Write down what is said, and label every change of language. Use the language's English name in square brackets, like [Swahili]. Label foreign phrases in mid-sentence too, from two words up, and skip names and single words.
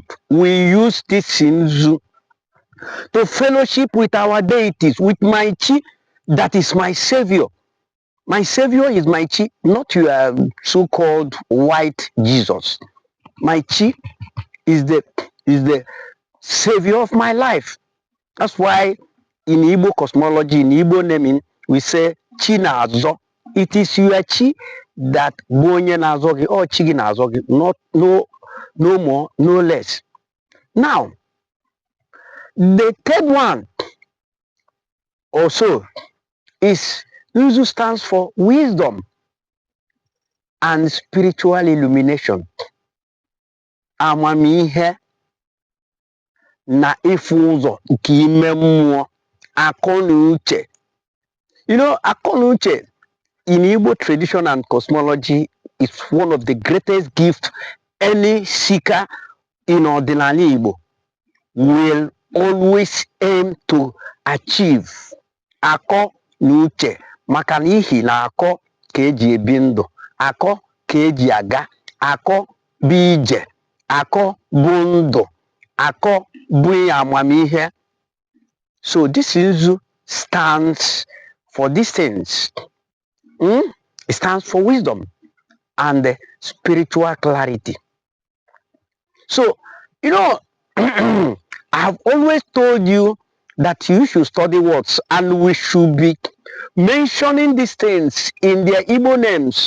[English] We use this Nzu to fellowship with our deities, with my chi, that is my savior. My savior is my chi, not your so-called white Jesus. My chi is the savior of my life. That's why in Igbo cosmology, in Igbo naming, we say [Igbo] chi na-azọ. [English] It is your chi that [Igbo] bonye na-azọ gị, [English] or [Igbo] chi gị na-azọ gị, [English] no more, no less. Now, the third one also is Nzu stands for wisdom and spiritual illumination. [Igbo] Amamihe na ifu ụzọ nke ime mmụọ, akọ na uche. Akọ na uche [English] in Igbo tradition and cosmology is one of the greatest gifts any seeker in ordinary Igbo will always aim to achieve. [Igbo] Akọ na uche, maka na ihi na akọ ka eji ebi ndụ, akọ ka eji aga, akọ bụ ije, akọ bụ ndụ, akọ bụ amamihe. [English] So this Nzu stands for these things. It stands for wisdom and spiritual clarity. So, I have always told you that you should study words, and we should be mentioning these things in their Igbo names.